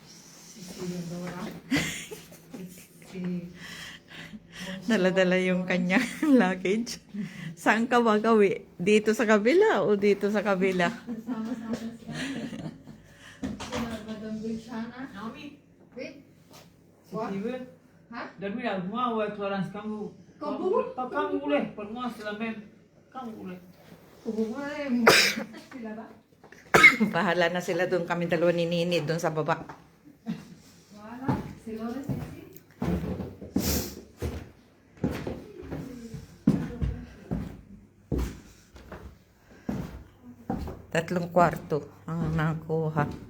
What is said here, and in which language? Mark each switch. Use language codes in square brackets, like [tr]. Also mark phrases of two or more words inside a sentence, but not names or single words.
[tl] Dala-dala yung kanyang luggage. Saan ka ba gawi? Dito sa kabila o dito sa kabila? Sama-sama siya. Madam Bilshana. Naomi, Wait. si Steven, [fr] Hein? dormir avec moi ou avec Florence, comme vous. Comme vous. Comme vous voulez. Pour moi, c'est la même. Comme vous voulez. [tl] Sila ba? Bahala na sila doon. Kami dalawa ni Nini doon sa baba. Wala. Si Lola Sisi. Tatlong kwarto ang nakuha.